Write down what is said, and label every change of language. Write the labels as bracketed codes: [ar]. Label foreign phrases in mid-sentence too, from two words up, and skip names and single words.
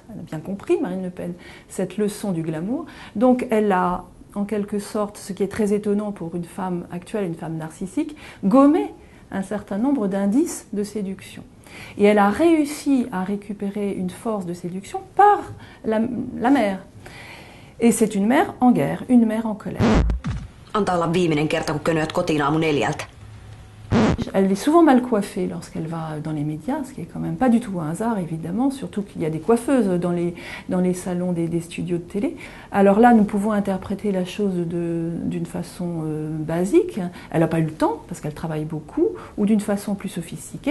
[fr] Elle a bien compris, Marine Le Pen, cette leçon du glamour. Donc elle a, en quelque sorte, ce qui est très étonnant pour une femme actuelle, une femme narcissique, gommé un certain nombre d'indices de séduction. Et elle a réussi à récupérer une force de séduction par la mère. Et c'est une mère en guerre, une mère en colère. [fi] Antaa olla viimeinen kerta, kun könöät kotiin aamu 4. [fr] Elle est souvent mal coiffée lorsqu'elle va dans les médias, ce qui est quand même pas du tout un hasard évidemment, surtout qu'il y a des coiffeuses dans les salons des studios de télé. Alors là, nous pouvons interpréter la chose d'une façon basique. Elle n'a pas eu le temps parce qu'elle travaille beaucoup, ou d'une façon plus sophistiquée.